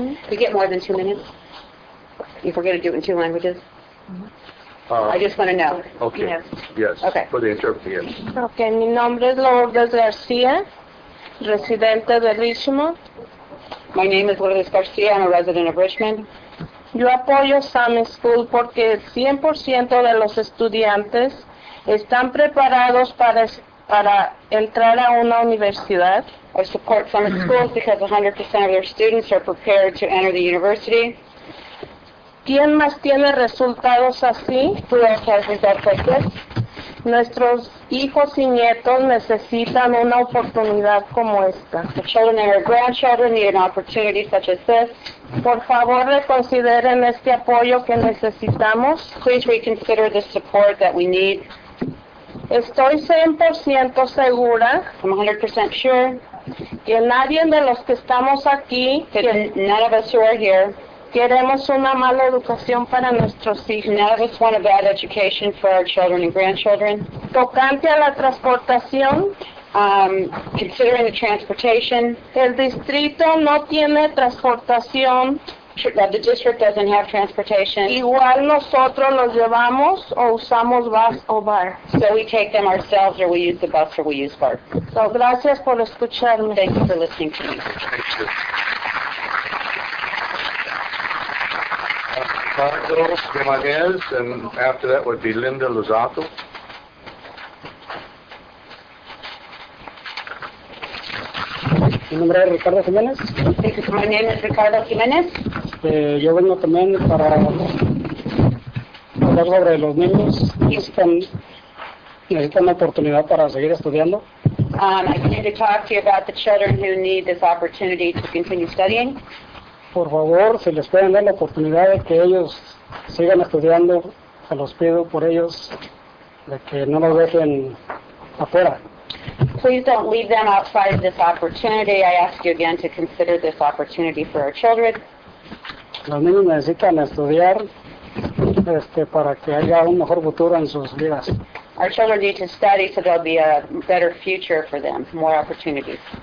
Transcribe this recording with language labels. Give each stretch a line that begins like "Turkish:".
English: We get more than 2 minutes? If we're going to do it in 2 languages? I just want to know. Okay. Yes. Okay. For the interpreter, yes.
Spanish: Ok, mi nombre es Lourdes García, residente de Richmond.
English: My name is Lourdes Garcia. I'm a resident of Richmond.
Spanish: Yo apoyo Summit School porque el 100% de los estudiantes están preparados para entrar a una universidad.
English: I support Summit Schools because 100% of their students are prepared to enter the university.
Spanish: ¿Quién más tiene resultados así?
English: Who else has results like this?
Spanish: Nuestros hijos y nietos necesitan una oportunidad como esta.
English: The children and our grandchildren need an opportunity such as this.
Spanish: Por favor, reconsideren este apoyo que necesitamos.
English: Please reconsider the support that we need.
Spanish: Estoy 100% segura
English: I'm 100% sure
Spanish: que nadie de los que estamos aquí
English: that none of us who are here,
Spanish: queremos una mala educación para nuestros hijos.
English: none of us want a bad education for our children and grandchildren.
Spanish: Tocante a la transportación,
English: Considering the transportation,
Spanish: el distrito no tiene transportación.
English: the district doesn't have transportation,
Spanish: Igual nosotros los llevamos o usamos bus o bar.
English: so we take them ourselves, or we use the bus, or we use BART.
Spanish: So, gracias por escucharme.
English: Thank you for listening to me. Ricardo Jimenez, and after that would be Linda Luzato.
Spanish: Mi nombre es Ricardo Jiménez.
English: My name is Ricardo Jimenez.
Spanish: Yo vengo también para hablar sobre los niños que necesitan una oportunidad para seguir estudiando.
English: I came to talk to you about the children who need this opportunity to continue studying.
Spanish: Por favor, si les pueden dar la oportunidad de que ellos sigan estudiando, se los pido por ellos, de que no los dejen afuera.
English: Please don't leave them outside of this opportunity. I ask you again to consider this opportunity for our children.
Spanish: Los niños necesitan estudiar para que haya un mejor futuro en sus vidas.
English: Our children need to study so there'll be a better future for them, more opportunities.